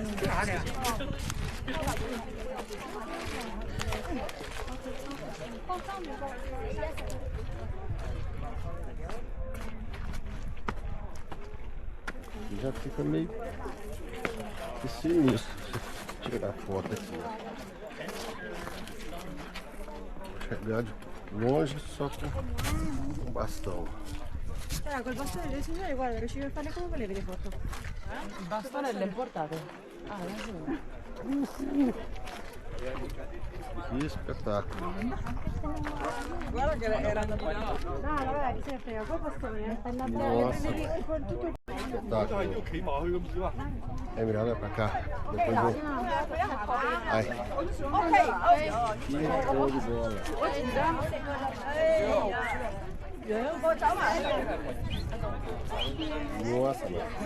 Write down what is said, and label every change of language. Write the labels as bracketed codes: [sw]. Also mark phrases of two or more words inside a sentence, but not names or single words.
[pt] Já fica meio que sinistro se tirar foto aqui. Vou chegar de longe só com um bastão. [it] Col bastone, signore, guarda, riesci a farle come volete le foto. Il bastone l'hai portato? Ah, [pt] Que espetáculo. [it] Guarda che era da no, vabbè, che se ne frega, col bastone, [pt] Nossa, [it] con tutto il [pt] espetáculo. É melhor olhar pra cá. Depois eu. Ai. Que show de bola. Nossa, mano.